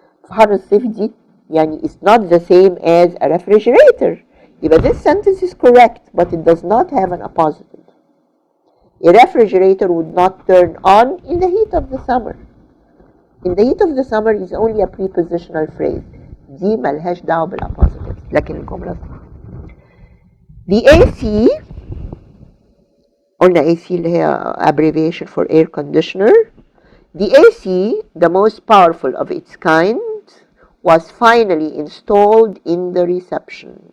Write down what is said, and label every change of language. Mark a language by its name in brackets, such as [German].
[Arabic] في حر الصيف دي يعني [English] it's not the same as a refrigerator. يبقى this sentence is correct, but it does not have an appositive. A refrigerator would not turn on in the heat of the summer. In the heat of the summer is only a prepositional phrase. [Arabic] دي ملهاش دعوة بالappositive. لكن الجملة [English] The AC، قلنا AC اللي هي abbreviation for air conditioner. The AC, the most powerful of its kind, was finally installed in the reception.